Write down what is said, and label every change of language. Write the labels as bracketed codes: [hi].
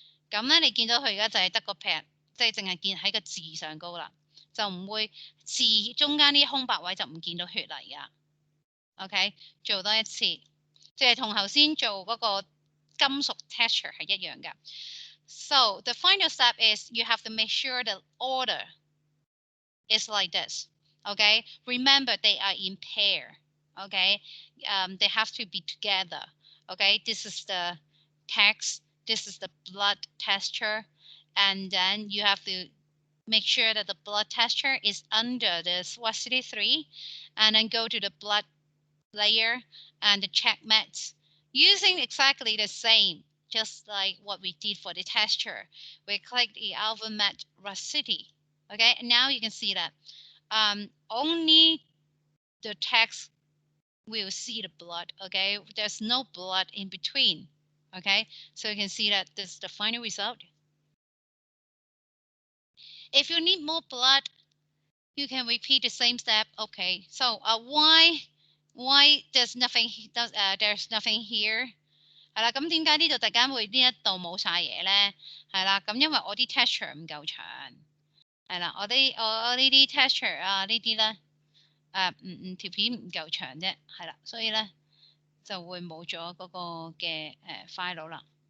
[yue] 咁咧，你見到佢而家就係得個劈，即係淨係見喺個字上高啦，就唔會字中間啲空白位就唔見到血嚟噶。 OK， 做多一次，即係同頭先做嗰個金屬 texture 係一樣噶。 [en] So the final step is you have to make sure the order is like this. Okay, remember they are in pair. Okay, they have to be together. Okay, this is the text. This is the blood texture, and then you have to make sure that the blood texture is under the Swastika 3, and then go to the blood layer and the check mats using exactly the same, just like what we did for the texture. We click the alpha mat Rustity. Okay, and now you can see that only the text will see the blood. Okay, there's no blood in between. Okay, so you can see that this is the final result. If you need more blood, you can repeat the same step. Okay, so why there's nothing here？ [yue] 係啦，咁點解呢度突然間會呢一度冇晒嘢咧？係啦，咁因為我啲 texture 唔夠長，係啦，我呢啲 texture 啊呢啲咧，條片唔夠長啫，係啦，所以咧就會冇咗嗰個嘅file 啦。